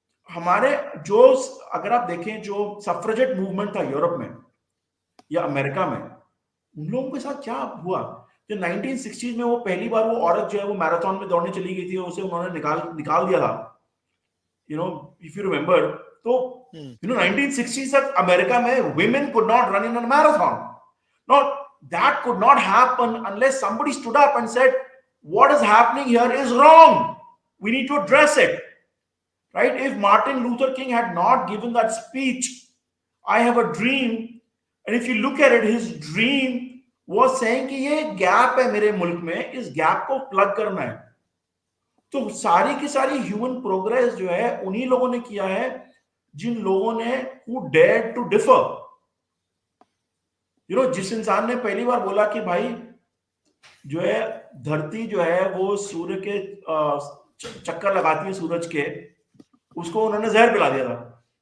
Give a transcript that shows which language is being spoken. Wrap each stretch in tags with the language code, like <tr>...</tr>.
<hi>हमारे जो, अगर आप देखें जो सफ्रेजेट मूवमेंट था यूरोप में या अमेरिका में, उन लोगों के साथ क्या हुआ? जो 1960s में वो पहली बार वो औरत जो है वो मैराथन में दौड़ने चली गई थी, उसे उन्होंने निकाल दिया था,</hi> <en>If you remember.</en> <hi>तो 1960s तक अमेरिका में</hi> <en>women could not run in a marathon. No, that could not happen unless somebody stood up and said, what is happening here is wrong, we need to address it, right? If Martin Luther King had not given that speech, I have a dream, and if you look at it, his dream was saying</en> <hi>कि ये gap है मेरे मुल्क में, इस gap को plug करना है। तो सारी की सारी ह्यूमन प्रोग्रेस जो है उन्हीं लोगों ने किया है जिन लोगों ने</hi> <en>who dared to differ,</en> <hi>जिस इंसान ने पहली बार बोला कि भाई जो है धरती जो है वो सूर्य के चक्कर लगाती है सूरज के, उसको उन्होंने जहर पिला दिया था।</hi>